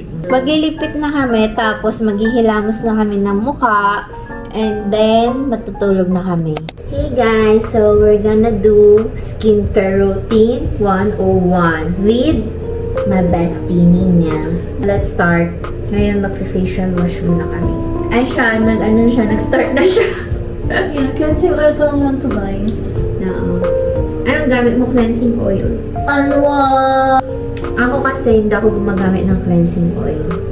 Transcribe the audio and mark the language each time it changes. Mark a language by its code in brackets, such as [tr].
[tl] Maglilipit na kami, tapos maghihilamos na kami ng muka, [en] and then [tl] matutulog na kami. [en] Hey guys, so we're gonna do skincare routine 101 with my bestie Nina. Let's start. [tl] Ngayon mag-facial wash muna kami. Ay siya, nag-start na siya. [en] Yeah, cleansing oil [tl] pa lang [en] want to guys. [tl] Oo. Anong gamit mo cleansing oil? Ano Ako kasi hindi ako gumagamit ng cleansing oil.